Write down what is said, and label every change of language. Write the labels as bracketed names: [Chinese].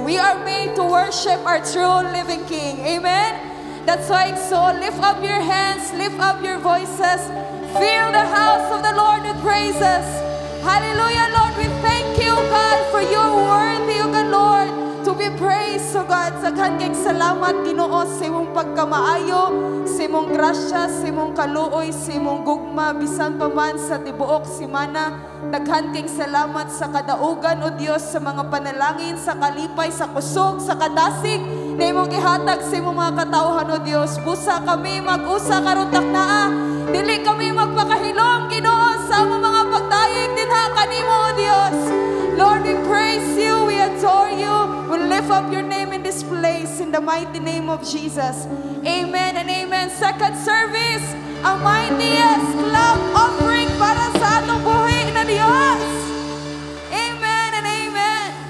[English] We are made to worship our true living King. Amen? That's why, so lift up your hands, lift up your voices, fill the house of the Lord with praises. Hallelujah, Lord, we thank you, God, for your worthy, O God, Lord, to be praised, O God. [Cebuano] Daghan kayong salamat, Ginoo, sa imong pagkamaayo, sa imong grasya, sa imong kaluoy, sa imong gugma, bisan pa man sa tibuok simana. Daghan kayong salamat sa kadaugan, O Dios, sa mga panalangin, sa kalipay, sa kusog, sa kadasig, na imong gihatag sa imong mga katawhan, O Dios. Busa kami mag-usa karon taknaa. Dili kami magpakahilom, Ginoo, sa among mga pagtayig dinha kanimo, O Dios. [English] Lord, we praise you, we adore you, we lift up your name in this place in the mighty name of Jesus. Amen and amen. Second service, ang mightiest love offering [Cebuano] para sa atong buhay na Dios. [English] Amen and amen.